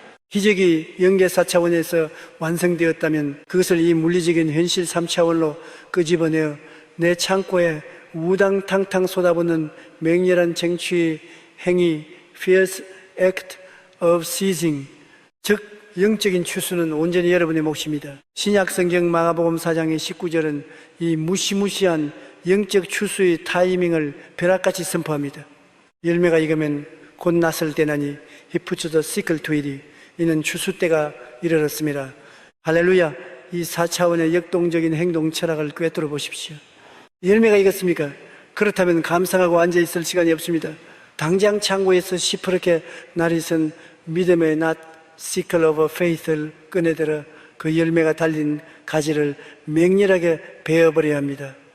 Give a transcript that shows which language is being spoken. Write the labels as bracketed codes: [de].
[ko] 기적이 영계 4차원에서 완성되었다면 그것을 이 물리적인 현실 3차원로 끄집어내어 내 창고에 우당탕탕 쏟아붓는 맹렬한 쟁취의 행위, [en] fierce act of seizing, [ko] 즉 영적인 추수는 온전히 여러분의 몫입니다. 신약성경 마가복음 4장의 19절은 이 무시무시한 영적 추수의 타이밍을 벼락같이 선포합니다. 열매가 익으면 곧 낫을 때나니 [en] he puts the sickle to it. [ko] 이는 추수 때가 이르렀습니다. 할렐루야. 이 4차원의 역동적인 행동 철학을 꿰뚫어 보십시오. 열매가 익었습니까? 그렇다면 감상하고 앉아있을 시간이 없습니다. 당장 창고에서 시퍼렇게 날이 선 믿음의 낫 [en] sickle of faith [ko] 를 꺼내들어 그 열매가 달린 가지를 맹렬하게 베어버려야 합니다.